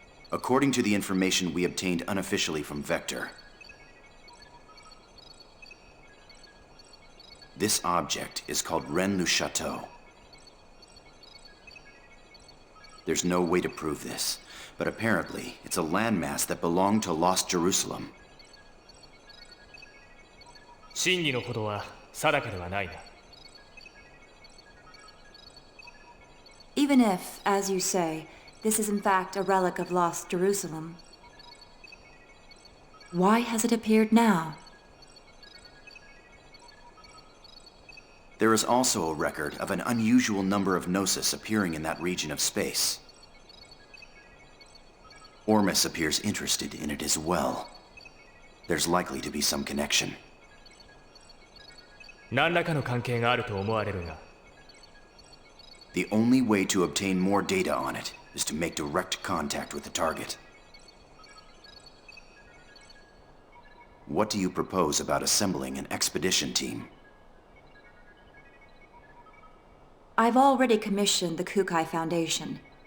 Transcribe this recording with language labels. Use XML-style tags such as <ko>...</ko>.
<en>According to the information we obtained unofficially from Vector, this object is called Rennes-le-Château. There's no way to prove this, but apparently it's a landmass that belonged to Lost Jerusalem.</en> <ja>真偽のほどは定かではないな。</ja> <en>Even if, as you say, this is in fact a relic of Lost Jerusalem, why has it appeared now? There is also a record of an unusual number of Gnosis appearing in that region of space. Ormus appears interested in it as well. There's likely to be some connection.</en> <ja>何らかの関係があると思われるが。</ja> <en>The only way to obtain more data on it is to make direct contact with the target. What do you propose about assembling an expedition team? I've already commissioned the Kukai Foundation.</en>